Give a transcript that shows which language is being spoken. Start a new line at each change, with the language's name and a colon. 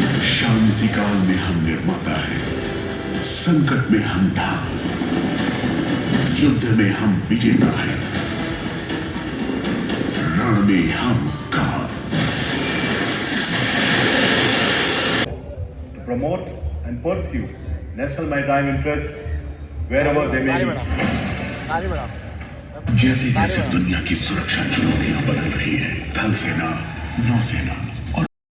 Hindi: शांति काल में हम निर्माता है, संकट में हम ढाल, युद्ध में हम विजेता है, रण में हम काल।
English: To promote and pursue national maritime interests wherever they may be.
Hindi: जैसे जैसे दुनिया की सुरक्षा चुनौतियां बदल रही है, थल सेना, नौसेना और